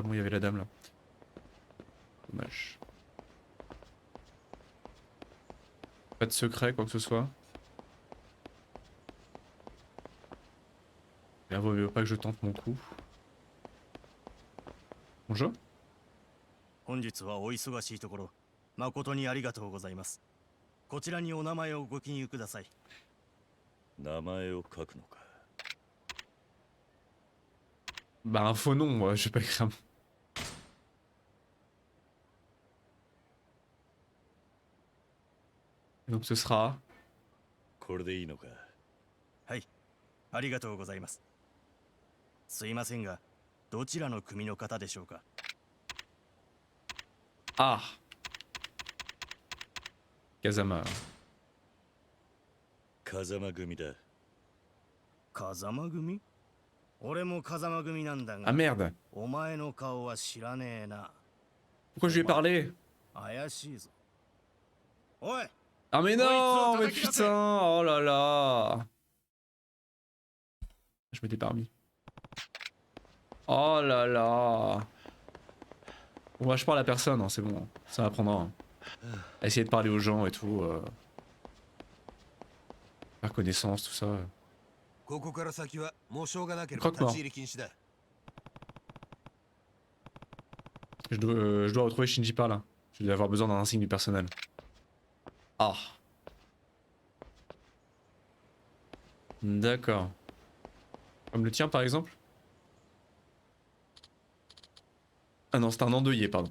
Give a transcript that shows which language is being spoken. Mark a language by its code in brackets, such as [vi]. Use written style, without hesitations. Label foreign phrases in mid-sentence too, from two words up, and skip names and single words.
[fr] Bon, il y avait la dame là. Dommage. Pas de secret, quoi que ce soit. Là, vaut mieux pas que je tente mon coup. Bonjour. [ja] 本日はお忙しいところ誠にありがとうございます。こちらにお名前をご記入ください。名前を書くのか。 [fr] Bah un faux nom, moi, je vais pas écrire. Donc ce sera... [ja] これでいいのか。はい、ありがとうございます。すいませんが、どちらの組の方でしょうか。 [fr] Ah Kazama. [ja] 風間組だ。風間組？俺も風間組なんだ Ah が、 [fr] merde. [ja] お前の顔は知らねえな。 [fr] Pourquoi je lui ai parlé? [ja] 怪しいぞ。おい、 [fr] Ah mais non, Oui, mais putain, oh là là. Je m'étais pas remis. Oh là là. Bon, moi je parle à personne, hein, c'est bon. Ça m'apprendra. Hein. Essayer de parler aux gens et tout. Faire connaissance, tout ça. [ja] ここから先はもうしょうがなければ [fr] Croque-mort. [ja] 立ち入り禁止だ。 [fr] Je dois retrouver Shinji par là. Je vais avoir besoin d'un insigne du personnel. Ah. D'accord. Comme le tien par exemple? Ah non, c'est un endeuillé, pardon.